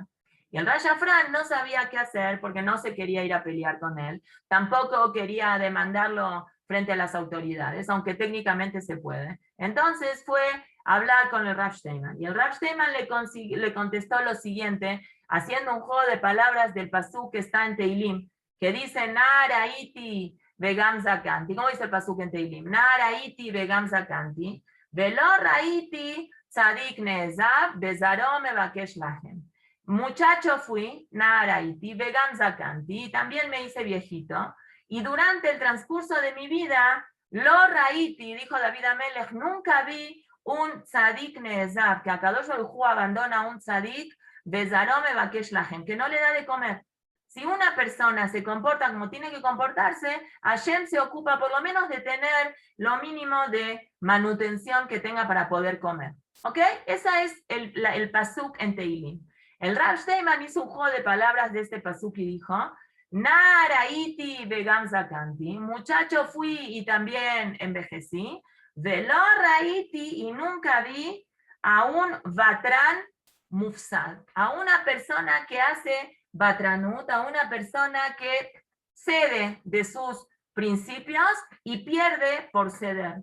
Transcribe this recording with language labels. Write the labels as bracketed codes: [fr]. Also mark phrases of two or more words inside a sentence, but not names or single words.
[es] Y el Rab Shafran no sabía qué hacer porque no se quería ir a pelear con él, tampoco quería demandarlo frente a las autoridades, aunque técnicamente se puede. Entonces fue a hablar con el Rav Steinman, y el Rav Steinman le contestó lo siguiente, haciendo un juego de palabras del pasuk que está en Teilim, que dice, [he] נערתי וגם זקנתי. [es] ¿Cómo dice el pasuk en Teilim? [he] נערתי וגם זקנתי ולא ראיתי צדיק נעזב וזרעו מבקש לחם. [es] Muchacho fui, [he] נערתי וגם זקנתי, [es] y también me hice viejito, y durante el transcurso de mi vida, [he] לא ראיתי, [es] dijo David Amelech, nunca vi un [he] צדיק נעזב, [es] que a [he] קדוש ברוך הוא [es] abandona un tzadik, [he] וזרעו מבקש לחם, [es] que no le da de comer. Si una persona se comporta como tiene que comportarse, Hashem se ocupa por lo menos de tener lo mínimo de manutención que tenga para poder comer. ¿Ok? Ese es el pasuk en Teilim. El Rav Steinman hizo un juego de palabras de este pasuk y dijo, [he] נערתי וגם זקנתי, [es] muchacho fui y también envejecí, [he] ולא ראיתי, [es] y nunca vi a un [he] ותרן מפסיד, [es] a una persona que hace batranut, a una persona que cede de sus principios y pierde por ceder.